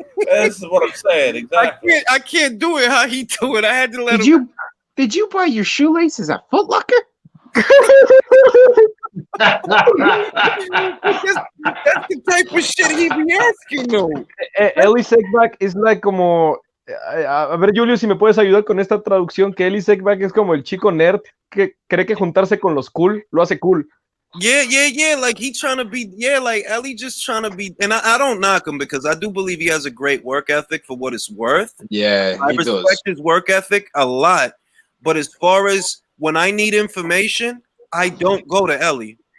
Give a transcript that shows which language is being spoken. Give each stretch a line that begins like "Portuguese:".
English: That's what I'm saying. Exactly. I can't do it how he do it. I had to let him. Did you buy your shoelaces at Foot Locker? That's the type of shit he be asking, though.
Spanish: Ellie Sackback es
English: like
Spanish: como... A ver, Julio, si me puedes ayudar con esta traducción, que Ellie Sackback es como el chico nerd que cree que juntarse con los cool lo hace cool.
English: Yeah. Like he trying to be, like Ellie just trying to be, and I don't knock him because I do believe he has a great work ethic for what it's worth. Yeah, I respect his work ethic a lot. But as far as when I need information, I don't go to Ellie.